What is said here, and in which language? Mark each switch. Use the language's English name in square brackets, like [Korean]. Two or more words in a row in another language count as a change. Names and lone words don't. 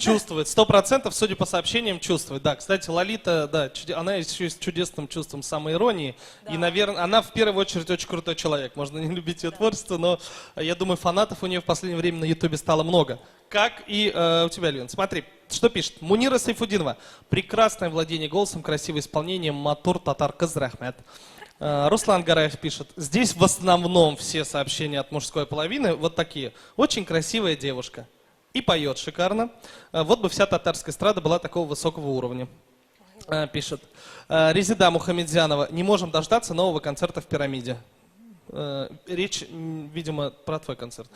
[Russian] Чувствует, 100%, судя по сообщениям, чувствует. Да, кстати, Лолита, да, она еще и с чудесным чувством самоиронии. Да. И, наверное, она в первую очередь очень крутой человек. Можно не любить ее творчество, но я думаю, фанатов у нее в последнее время на Ютубе стало много. Как и у тебя, Лен. Смотри, что пишет. Мунира Сайфудинова. Прекрасное владение голосом, красивое исполнение. [Tatar] Матур татар казрахмет. Руслан Гараев пишет. [Russian] Здесь в основном все сообщения от мужской половины вот такие. Очень красивая девушка. И поет шикарно. Вот бы вся татарская эстрада была такого высокого уровня. Пишет. Резида Мухамедзянова. Не можем дождаться нового концерта в «Пирамиде». Речь, видимо, про твой концерт.